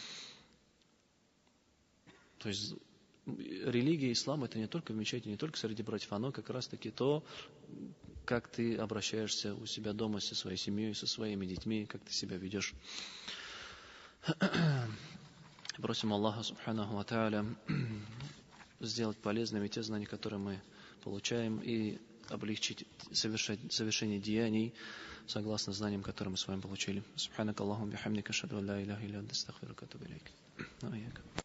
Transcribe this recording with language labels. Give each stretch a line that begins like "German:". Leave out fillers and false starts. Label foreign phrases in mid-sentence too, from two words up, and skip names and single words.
Russian: То есть религия, ислам, это не только в мечети, не только среди братьев, оно как раз-таки то, как ты обращаешься у себя дома со своей семьей, со своими детьми, как ты себя ведешь. Просим Аллаха
Arabic: سبحانه وتعالى
Russian: сделать полезными те знания, которые мы получаем, и облегчить совершение деяний согласно знаниям, которые мы с вами получили.
Arabic: سبحانك اللهم بحمدك، أشهد أن لا إله إلا أنت، أستغفرك وأتوب إليك.